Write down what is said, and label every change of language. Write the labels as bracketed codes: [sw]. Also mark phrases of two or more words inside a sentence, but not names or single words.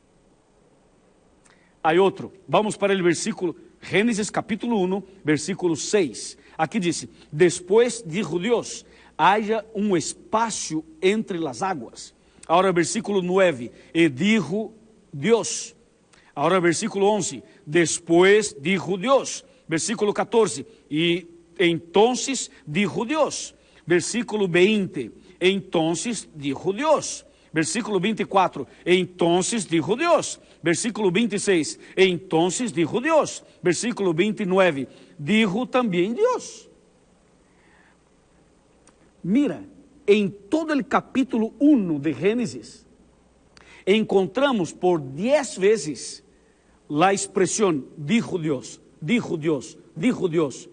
[pt] Há outro, vamos para o versículo, Gênesis capítulo 1, versículo 6. Aqui diz: depois dijo Deus, haja um espaço entre as águas. Agora versículo 9, e dijo Deus. Agora versículo 11, [es] después dijo [pt] Deus. Versículo 14, e [es] entonces dijo [pt] Deus. Versículo 20, [es] entonces dijo [pt] Deus. Versículo 24, [es] entonces dijo [pt] Deus. Versículo 26, [es] entonces dijo [pt] Deus. Versículo 29, dijo também Deus. Mira, em todo o capítulo 1 de Gênesis, encontramos por 10 vezes a expressão dijo Deus, dijo Deus, dijo Deus.